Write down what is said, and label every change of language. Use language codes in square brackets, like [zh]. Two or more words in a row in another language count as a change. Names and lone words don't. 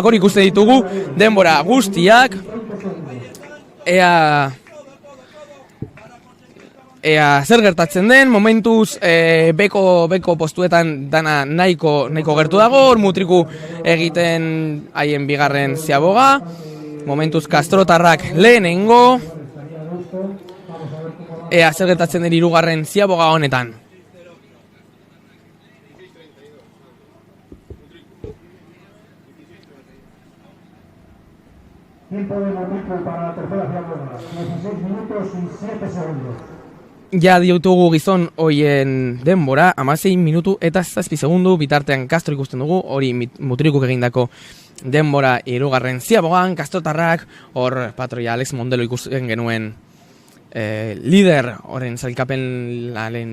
[eu] Hori ikusten ditugu denbora guztiak. Ea zer gertatzen den, momentuz beko postuetan dana nahiko gertu dago, hor mutriku egiten haien bigarren ziaboga, momentuz Castrotarrak lehenengo, ea zer gertatzen den hirugarren ziaboga honetan. [es] Tiempo de mutriku para la tercera ziaboga, 16 minutos y 7 segundos. [eu] Ja ditugu gizon hoien denbora, 16 minutu eta 7 segundu, bitartean Castro ikusten dugu, hori mutrikuk egindako denbora hirugarren ziabogan, Castrotarrak, hor patroia Alex Mondelo ikusten genuen lider, horren zailkapen